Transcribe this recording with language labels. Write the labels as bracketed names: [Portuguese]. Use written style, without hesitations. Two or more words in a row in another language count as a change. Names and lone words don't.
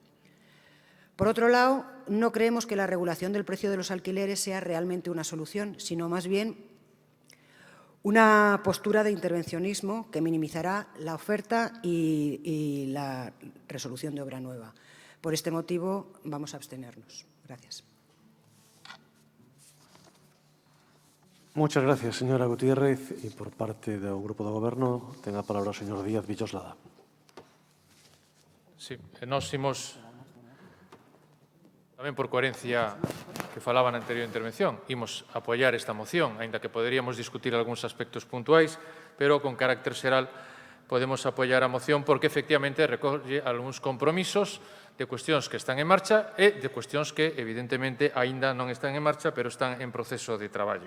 [Spanish] Por otro lado, no creemos que la regulación del precio de los alquileres sea realmente una solución, sino más bien una postura de intervencionismo que minimizará la oferta y la resolución de obra nueva. Por este motivo, vamos a abstenernos. Gracias. Muchas gracias, señora Gutiérrez. [Galician] Y por parte do Grupo do Goberno, ten a palabra o señor Díaz Villoslada. Sí, nós imos, tamén por coherencia que falaba na anterior intervención, imos apoiar esta moción, aínda que poderíamos discutir algúns aspectos puntuais, pero con carácter xeral podemos apoiar a moción porque efectivamente recolle algúns compromisos de cuestións que están en marcha e de cuestións que, evidentemente, aínda non están en marcha, pero están en proceso de traballo.